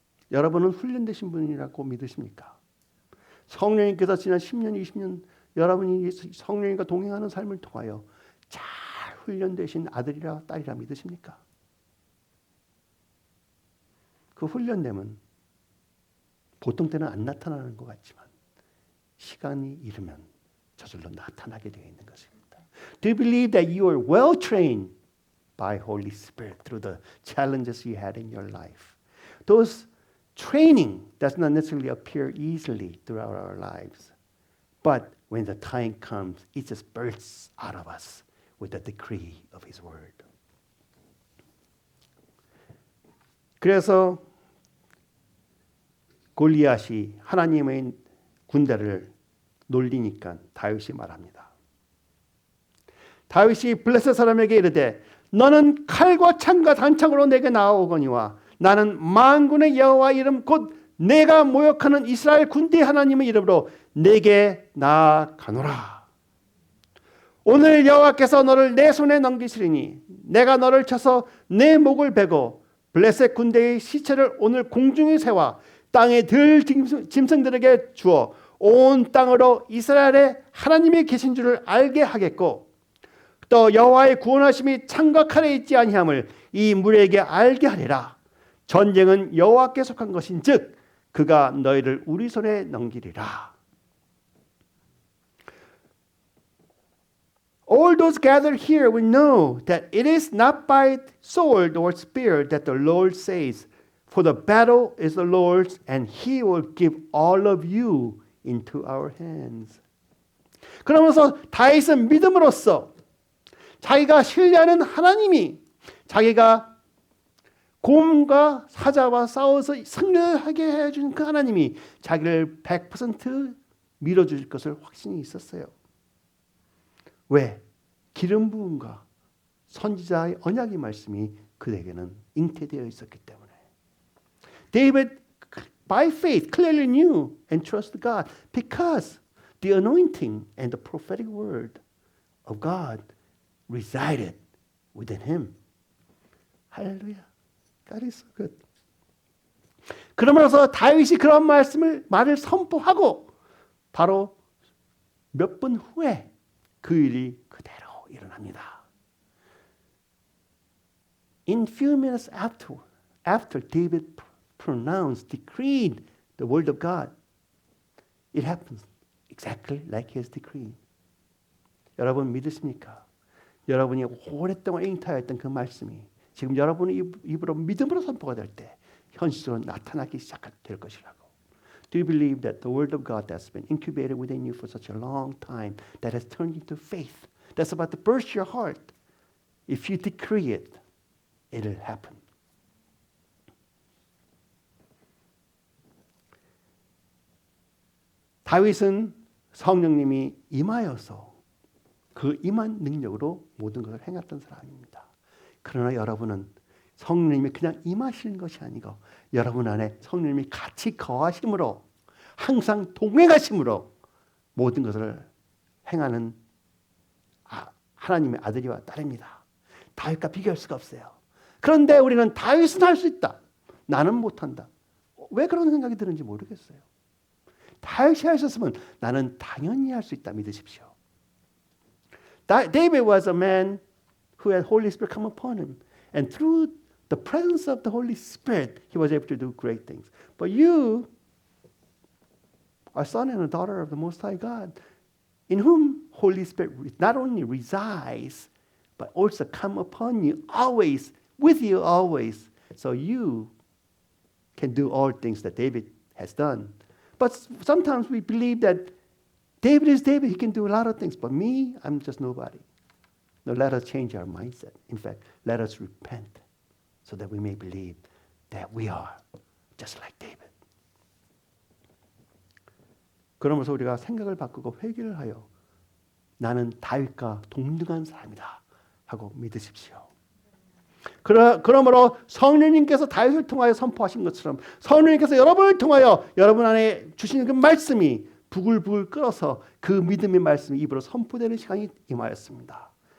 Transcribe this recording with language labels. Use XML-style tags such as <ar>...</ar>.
<ko>여러분은 훈련되신 분이라고 믿으십니까? 성령님께서 지난 10년, 20년 여러분이 성령님과 동행하는 삶을 통하여 잘 훈련되신 아들이라 딸이라 믿으십니까? 그 훈련됨은 보통 때는 안 나타나는 것 같지만 시간이 이르면 저절로 나타나게 되어 있는 것입니다.</ko> <en>Do you believe that you are well trained by Holy Spirit through the challenges you had in your life? Those training does not necessarily appear easily throughout our lives, but when the time comes, it just bursts out of us with the decree of His word.</en> <ko>그래서 골리앗이 하나님의 군대를 놀리니까 다윗이 말합니다. 다윗이 블레셋 사람에게 이르되 너는 칼과 창과 단창으로 내게 나아오거니와 나는 만군의 여호와 이름 곧 내가 모욕하는 이스라엘 군대 하나님의 이름으로 내게 나아가노라. 오늘 여호와께서 너를 내 손에 넘기시리니 내가 너를 쳐서 내 목을 베고 블레셋 군대의 시체를 오늘 공중에 세워 땅의 들 짐승들에게 주어 온 땅으로 이스라엘의 하나님이 계신 줄을 알게 하겠고 또 여호와의 구원하심이 창과 칼에 있지 아니함을 이 무리에게 알게 하리라. 전쟁은 여호와께 속한 것인즉 그가 너희를 우리 손에 넘기리라.</ko> <en>All those gathered here will know that it is not by sword or spear that the Lord says, for the battle is the Lord's and He will give all of you into our hands.</en> <ko>그러면서 다윗은 믿음으로써 자기가 신뢰하는 하나님이 자기가 곰과 사자와 싸워서 승리하게 해준 그 하나님이 자기를 100% 밀어줄 것을 확신이 있었어요. 왜? 기름 부음과 선지자의 언약의 말씀이 그에게는 잉태되어 있었기 때문에</ko> <en>David by faith clearly knew and trusted God because the anointing and the prophetic word of God resided within him. 할렐루야. God is so good.</en> <ko>그러면서 다윗이 그런 말을 선포하고 바로 몇 분 후에 그 일이 그대로 일어납니다.</ko> <en>In few minutes after David pronounced, decreed the word of God, it happens exactly like he has decreed.</en> <ko>여러분 믿으십니까? 여러분이 오랫동안 잉타했던 그 말씀이 지금 여러분의 입으로 믿음으로 선포가 될 때 현실적으로 나타나기 시작될 것이라고.</ko> <en>Do you believe that the word of God that's been incubated within you for such a long time, that has turned into faith, that's about to burst your heart, if you decree it, it'll happen.</en> <ko>다윗은 성령님이 임하여서 그 임한 능력으로 모든 것을 행했던 사람입니다. 그러나 여러분은 성령님이 그냥 임하시는 것이 아니고 여러분 안에 성령님이 같이 거하심으로 항상 동행하심으로 모든 것을 행하는 하나님의 아들이와 딸입니다. 다윗과 비교할 수가 없어요. 그런데 우리는 다윗은 할 수 있다. 나는 못한다. 왜 그런 생각이 드는지 모르겠어요. 다윗이 하셨으면 나는 당연히 할 수 있다 믿으십시오.</ko> <en>David was a man who had Holy Spirit come upon him. And through the presence of the Holy Spirit, he was able to do great things. But you are son and a daughter of the Most High God, in whom Holy Spirit not only resides, but also come upon you always, with you always. So you can do all things that David has done. But sometimes we believe that David is David, he can do a lot of things. But me, I'm just nobody. No, let us change our mindset. In fact, let us repent so that we may believe that we are just like David.</en> <ko>그러면서 우리가 생각을 바꾸고 회개를 하여 나는 다윗과 동등한 사람이다 하고 믿으십시오. 그러므로 성령님께서 다윗을 통하여 선포하신 것처럼 성령님께서 여러분을 통하여 여러분 안에 주시는 그 말씀이 부글부글 끓어서 그 믿음의 말씀이 입으로 선포되는 시간이 임하였습니다.</ko>